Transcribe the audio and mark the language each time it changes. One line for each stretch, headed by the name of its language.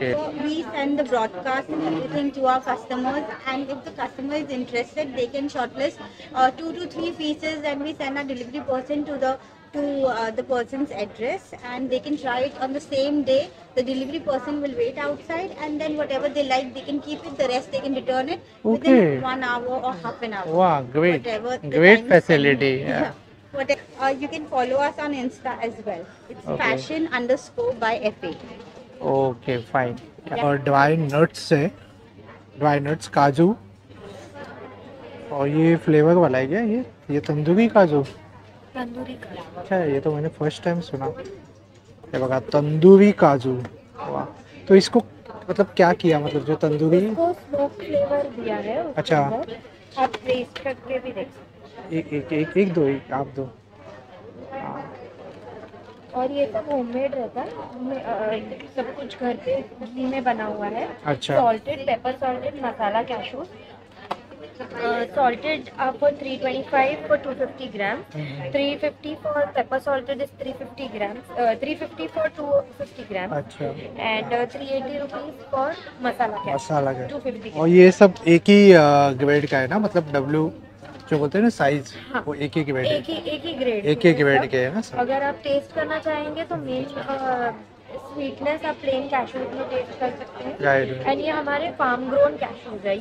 English: Therefore, we send the broadcast and everything to our customers, and if the customer is interested, they can shortlist 2 to 3 pieces, and we send our delivery person to the person's address, and they can try it on the same day. The delivery person will wait outside, and then whatever they like, they can keep it. The rest they can return it Okay. within 1 hour or half an hour.
Hindi: वाह great
English: Whatever the great time is facility spent. Whatever. You can follow us on Insta as well. It's Okay. fashion_by_FA. Okay fine.
Hindi: और dry nuts है, dry nuts काजू, और ये flavour वाला है क्या ये तंदूरी काजू? तंदूरी का अच्छा ये तो मैंने फर्स्ट टाइम सुना।
Marathi: ये बघा तंदूरी काजू वाह।
Hindi: तो इसको मतलब क्या किया मतलब जो तंदूरी इसको स्मोक फ्लेवर दिया है उसके अच्छा। अंदर। आप टेस्ट करके भी देख सकते एक दो एक आप दो। हाँ, हैं। और ये सब होममेड रहता है, सब कुछ घर पे घी में बना हुआ है। अच्छा
English: salted pepper salted masala cashew salted for 325 for 250 grams, 350 for pepper salted is 350 grams, 350 for 250 grams,
Hindi: अच्छा
English: and 380 rupees for masala cashew
Hindi: मसाला का 250 और ये सब एक ही ग्रेड का है ना मतलब W जो बोलते हैं ना साइज हाँ। वो एक ही ग्रेड एक ही ग्रेड एक ही ग्रेड के है ना सब। अगर आप टेस्ट करना चाहेंगे तो मेन स्वीटनेस आप प्लेन कैशूज में टेस्ट कर सकते हैं।
English: right
Hindi: एंड ये हमारे फार्म ग्रोन कैशूज है, ये